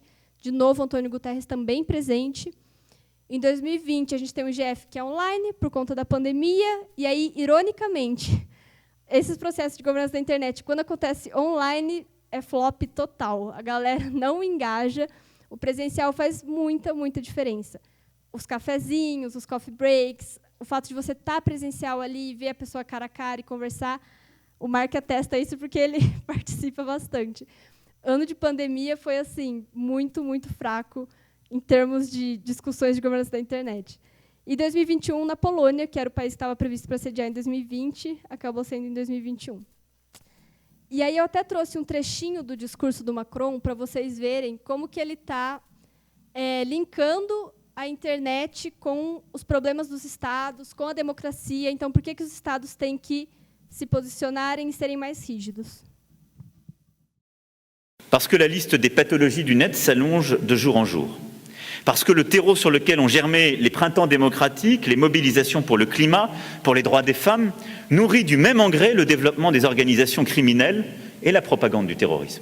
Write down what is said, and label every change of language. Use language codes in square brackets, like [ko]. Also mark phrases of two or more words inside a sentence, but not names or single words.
[pt] De novo, Antônio Guterres também presente. Em 2020, a gente tem o IGF que é online, por conta da pandemia, e aí, ironicamente, esses processos de governança da internet, quando acontece online, é flop total. A galera não engaja. O presencial faz muita, muita diferença. Os cafezinhos, os [en] coffee breaks, [pt] o fato de você estar presencial ali, ver a pessoa cara a cara e conversar, o Mark atesta isso porque ele participa bastante. Ano de pandemia foi assim muito, muito fraco em termos de discussões de governança da internet. E 2021, na Polônia, que era o país que estava previsto para sediar em 2020, acabou sendo em 2021. E aí eu até trouxe um trechinho do discurso do Macron para vocês verem como que ele está linkando a internet com os problemas dos estados, com a democracia. Então, por que os estados têm que se posicionarem e serem mais rígidos? [fr] Parce que la liste des pathologies du net s'allonge de jour en jour. Parce que le terreau sur lequel ont germé les printemps démocratiques, les mobilisations pour le climat, pour les droits des femmes, nourrit du même engrais le développement des organisations criminelles et la propagande du terrorisme.